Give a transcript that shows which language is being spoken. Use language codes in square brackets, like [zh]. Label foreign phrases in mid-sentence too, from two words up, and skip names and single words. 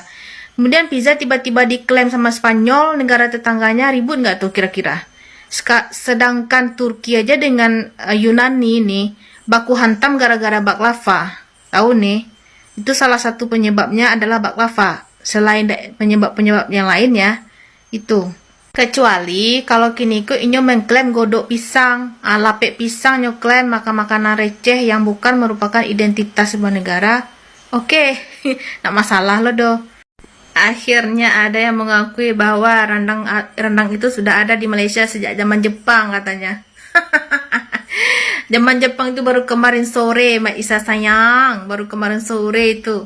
[id] Kemudian pizza tiba-tiba diklaim sama Spanyol, negara tetangganya, ribut nggak tuh kira-kira? Sedangkan Turki aja dengan Yunani nih, baku hantam gara-gara baklava. Tahu nih, itu salah satu penyebabnya adalah baklava. Selain penyebab-penyebab yang lain ya, itu. Kecuali kalau [min] kini ku inyo mengklaim godok pisang, lapek pisang nyo klaim [id] makan-makanan receh yang bukan merupakan identitas sebuah negara. [min] Oke, nak masalah lo do. [id] Akhirnya ada yang mengakui bahwa rendang itu sudah ada di Malaysia sejak zaman Jepang katanya. Zaman Jepang itu baru kemarin sore, Mak Isa sayang, baru kemarin sore itu.